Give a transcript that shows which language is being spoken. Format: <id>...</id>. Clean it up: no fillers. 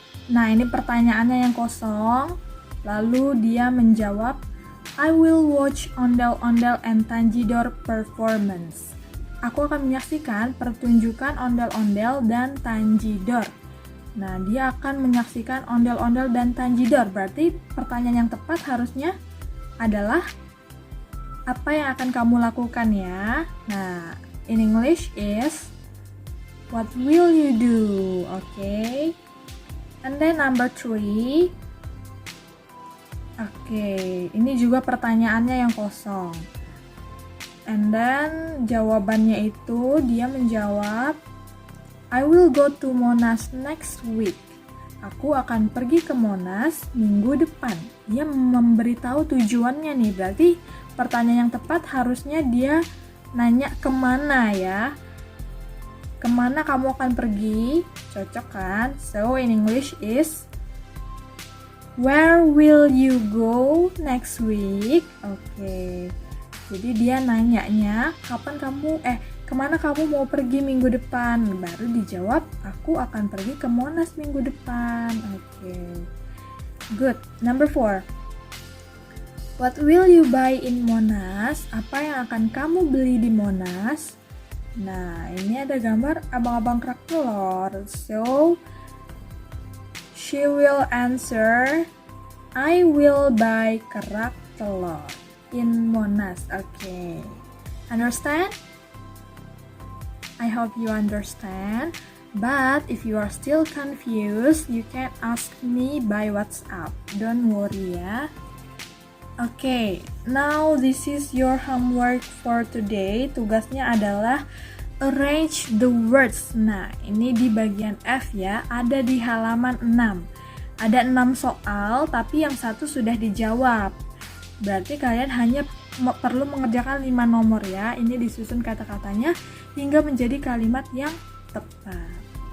<id>Nah, ini pertanyaannya yang kosong. Lalu dia menjawab,</id> <en>I will watch ondel-ondel and Tanjidor performance.</en> <id>Aku akan menyaksikan pertunjukan ondel-ondel dan Tanjidor. Nah, dia akan menyaksikan ondel-ondel dan Tanjidor. Berarti pertanyaan yang tepat harusnya adalah apa yang akan kamu lakukan ya?</id> <en>Nah, in English is what will you do? Okay. And then number 3.</en> <id>Okay, ini juga pertanyaannya yang kosong.</id> <en>And then</en> <id>jawabannya itu dia menjawab,</id> <en>I will go to Monas next week.</en> <id>Aku akan pergi ke Monas minggu depan. Dia memberitahu tujuannya nih. Berarti pertanyaan yang tepat harusnya dia nanya kemana ya. Kemana kamu akan pergi? Cocok kan?</id> <en>So in English is, where will you go next week?</en> <id>Oke. Jadi dia nanyanya kemana kamu mau pergi minggu depan? Baru dijawab, aku akan pergi ke Monas minggu depan.</id> <en>Oke. Good. Number 4. What will you buy in Monas?</en> <id>Apa yang akan kamu beli di Monas? Nah, ini ada gambar abang-abang kerak telur.</id> <en>So, she will answer, I will buy kerak telur in Monas. Okay. Understand? I hope you understand. But if you are still confused, you can ask me by WhatsApp. Don't worry ya. Okay, now this is your homework for today.</en> <id>Tugasnya adalah</id> <en>arrange the words.</en> <id>Nah, ini di bagian F ya, ada di halaman 6. Ada 6 soal, tapi yang satu sudah dijawab. Berarti kalian hanya perlu mengerjakan 5 nomor ya. Ini disusun kata-katanya hingga menjadi kalimat yang tepat.</id>